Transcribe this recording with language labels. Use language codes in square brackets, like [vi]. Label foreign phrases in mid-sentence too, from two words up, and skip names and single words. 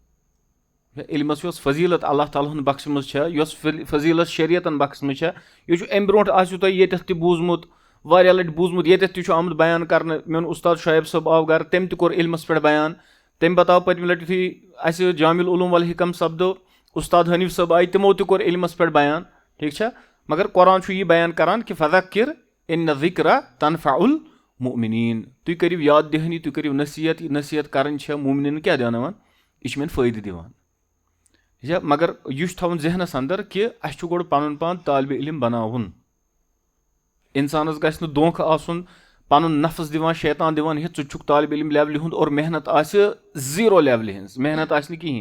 [ks] علمس یۄس فضیٖلت اللہ تعالیٰ ہن بخشمٕژ چھےٚ, یۄس فضیٖلت شریعتن بخشمٕژ چھےٚ, یہِ چھُ امہِ برونٛٹھ آسیو تۄہہِ ییٚتٮ۪تھ تہِ بوٗزمُت, واریاہ لٹہِ بوٗزمُت, ییٚتٮ۪تھ تہِ چھُ آمُت بیان کرنہٕ. میون اُستاد شعیب صٲب آو گرٕ, تٔمۍ تہِ کوٚر علمس پٮ۪ٹھ بیان. تٔمۍ بتاو پٔتمہِ لٹہِ یُتھُے اسہِ جامع العلوم والحکم سپدو, اُستاد حنیٖف صٲب آیہِ, تِمو تہِ کوٚر علمس پٮ۪ٹھ بیان ٹھیک چھا. مگر قرآن چھُ یہِ بیان کران کہِ [ar] فذکر ان الذکر تنفع المؤمنین, [ks] تُہۍ کٔرِو یاد دہٲنی, تُہۍ کٔرِو نصیحت. یہِ نصیحت کرٕنۍ چھےٚ مومنین کیٛاہ دیاناوان, یہِ چھُ مےٚ فٲیدٕ دِوان. مگر یہِ چھُ تھاوُن ذہنس انٛدر کہِ اسہِ چھُ گۄڈٕ پنُن پان طالبہِ علم بناوُن. انسانس گژھِ نہٕ دھونکہٕ آسُن, پنُن نفس دِوان شیطان دِوان ہے ژٕ چھُکھ طالبہِ علم لیولہِ ہُنٛد, اور محنت آسہِ 0 لیولہِ ہٕنٛز, محنت آسہِ نہٕ کِہینۍ.